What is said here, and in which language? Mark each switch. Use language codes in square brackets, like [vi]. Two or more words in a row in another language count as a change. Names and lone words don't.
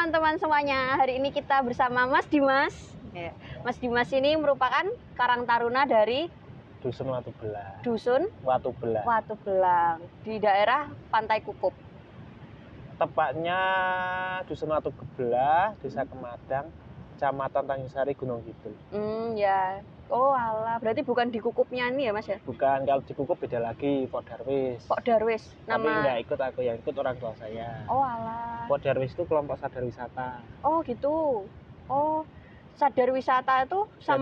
[id] teman-teman semuanya. Hari ini kita bersama Mas Dimas. Ya. Mas Dimas ini merupakan Karang Taruna dari Dusun Watu Belang. Dusun Watu Belang. Watu Belang di daerah Pantai Kukup. Tepatnya Dusun Watu Belang, Desa Kemadang, Kecamatan Tanjung Sari, Gunung Kidul. Ya. Oh alah, berarti bukan di Kukupnya ini ya Mas ya? Bukan, kalau di Kukup beda lagi, Pok Darwis. Pok Darwis. Tapi nggak ikut aku, yang ikut orang tua saya. Oh alah. Pok Darwis itu kelompok sadar wisata. Oh gitu. Oh, sadar wisata itu sama.